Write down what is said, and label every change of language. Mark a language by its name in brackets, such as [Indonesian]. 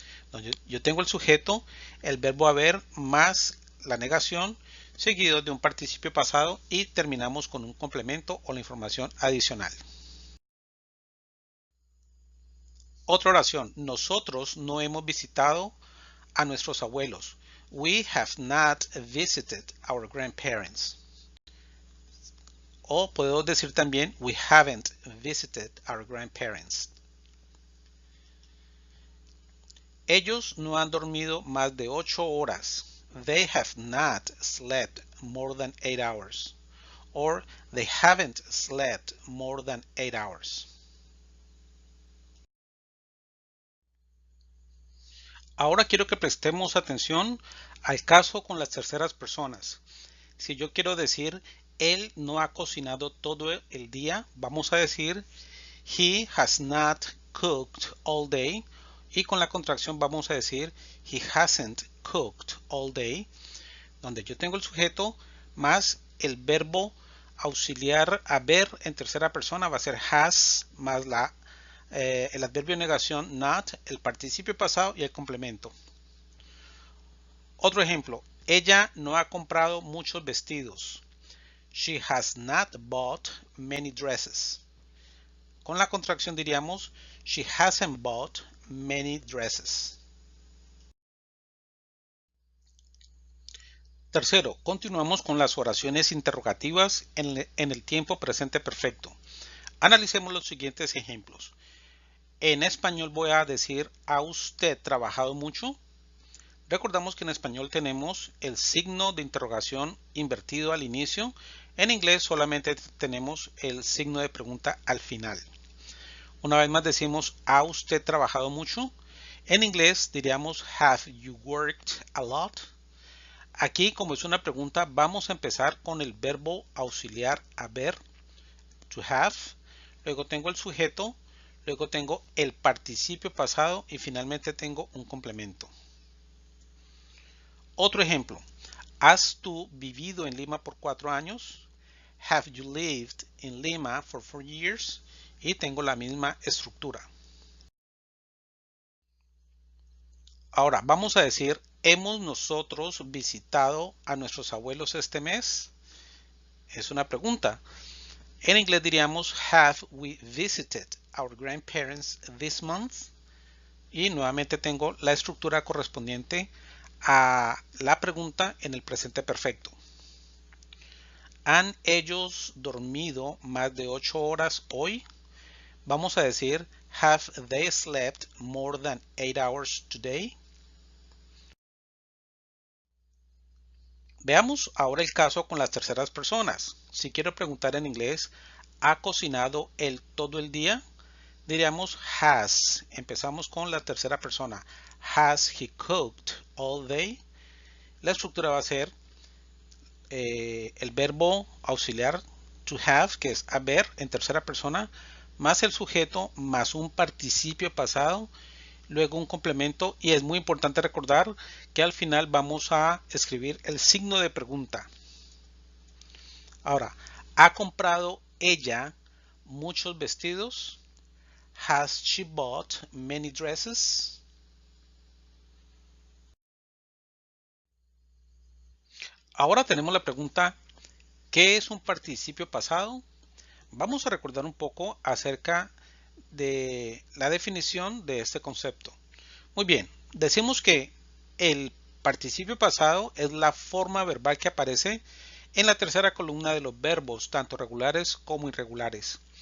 [Spanish] Entonces, yo tengo el sujeto, el verbo haber más la negación, seguido de un participio pasado y terminamos con un complemento o la información adicional. Otra oración, nosotros no hemos visitado a nuestros abuelos. [English] We have not visited our grandparents. [Spanish] O podemos decir también, [English] we haven't visited our grandparents. [Spanish] Ellos no han dormido más de 8 horas. [English] They have not slept more than 8 hours. Or they haven't slept more than 8 hours. [Spanish] Ahora quiero que prestemos atención al caso con las terceras personas. Si yo quiero decir, él no ha cocinado todo el día, vamos a decir, [English] he has not cooked all day. [Spanish] Y con la contracción vamos a decir, [English] he hasn't cooked all day, [Spanish] donde yo tengo el sujeto más el verbo auxiliar haber en tercera persona va a ser has más el adverbio de negación not, el participio pasado y el complemento. Otro ejemplo, ella no ha comprado muchos vestidos. [English] She has not bought many dresses. [Spanish] Con la contracción diríamos, [English] she hasn't bought many dresses. [Spanish] Tercero, continuamos con las oraciones interrogativas en el tiempo presente perfecto. Analicemos los siguientes ejemplos. En español voy a decir, ¿ha usted trabajado mucho? Recordamos que en español tenemos el signo de interrogación invertido al inicio. En inglés solamente tenemos el signo de pregunta al final. Una vez más decimos, ¿ha usted trabajado mucho? En inglés diríamos, [English] have you worked a lot? [Spanish] Aquí, como es una pregunta, vamos a empezar con el verbo auxiliar haber, to have. Luego tengo el sujeto, luego tengo el participio pasado y finalmente tengo un complemento. Otro ejemplo, ¿has tú vivido en Lima por 4 años? [English] Have you lived in Lima for 4 years? [Spanish] Y tengo la misma estructura. Ahora vamos a decir, ¿hemos nosotros visitado a nuestros abuelos este mes? Es una pregunta. En inglés diríamos, [English] have we visited our grandparents this month? [Spanish] Y nuevamente tengo la estructura correspondiente a la pregunta en el presente perfecto. ¿Han ellos dormido más de 8 horas hoy? Vamos a decir, [English] Have they slept more than 8 hours today? [Spanish] Veamos ahora el caso con las terceras personas. Si quiero preguntar en inglés, ¿ha cocinado él todo el día? Diríamos has. Empezamos con la tercera persona. [English] Has he cooked all day? [Spanish] La estructura va a ser el verbo auxiliar to have, que es haber en tercera persona, más el sujeto, más un participio pasado, luego un complemento, y es muy importante recordar que al final vamos a escribir el signo de pregunta. Ahora, ¿ha comprado ella muchos vestidos? [English] Has she bought many dresses? [Spanish] Ahora tenemos la pregunta, ¿qué es un participio pasado? Vamos a recordar un poco acerca de la definición de este concepto. Muy bien, decimos que el participio pasado es la forma verbal que aparece en la tercera columna de los verbos, tanto regulares como irregulares.